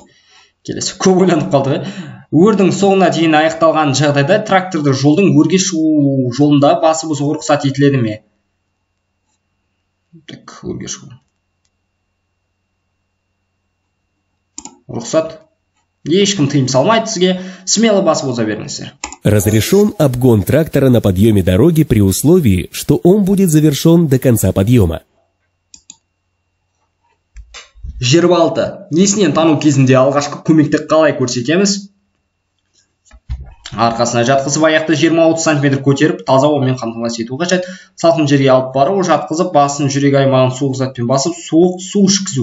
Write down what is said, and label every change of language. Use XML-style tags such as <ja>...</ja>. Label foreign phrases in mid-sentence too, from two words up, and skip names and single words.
<kk>Келесі, көп ойланып қалды. Өрдің соңына дейін аяқталған жағдайда тракторды жолдың өрге шығу жолында басып озуға рұқсат етіледі ме? Так, өрге шығу. Рұқсат. Ешкім тыйым салмайды сізге, смело басып оза беріңіздер.</kk> <ru>Разрешен обгон трактора на подъеме дороги при условии, что он будет завершен до конца подъема.</ru> <kk>26. Несінен тану кезінде алғашқы көмекті қалай көрсетеміз? Арқасына жатқызып, аяқты 20-30 см көтеріп, таза ауамен қамтамасыз ету қажет. Салқын жерге алып бару, жатқызып, басын жүрек аймағын суық затпен басып, суық су ішкізу.</kk>